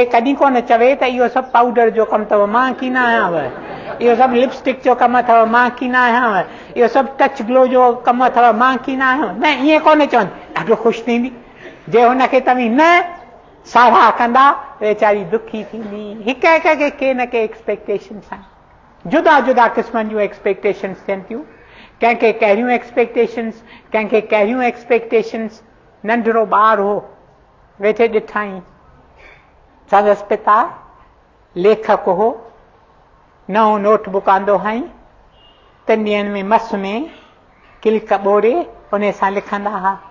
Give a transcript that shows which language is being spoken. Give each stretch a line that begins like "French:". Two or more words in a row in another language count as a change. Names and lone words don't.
Sindhi: कॾहिं कोन चवे त इहो सभु पाउडर जो कमु अथव, मां की न आहियांव. इहो सभु लिपस्टिक जो कमु अथव, मां की न आहियांव. इहो सभु टच ग्लो जो कमु अथव, मां की न आहियांव. न, ईअं कोन चवंदी, ॾाढो ख़ुशि थींदी. जे हुनखे तव्हीं न साराह कंदा, वेचारी दुखी थींदी. हिक हिक खे के न के एक्सपेक्टेशन्स आहिनि. जुदा जुदा क़िस्मनि जूं एक्सपेक्टेशन्स थियनि थियूं. कंहिंखे कहिड़ियूं एक्सपेक्टेशन्स, कंहिंखे कहिड़ियूं एक्सपेक्टेशन्स. नंढिड़ो ॿार हो, वेठे ॾिठाई, संदसि पिता लेखक हो, नओं नोटबुक आंदो हई, 3 ॾींहंनि में मस में किल्क ॿोड़े उन सां लिखंदा हुआ.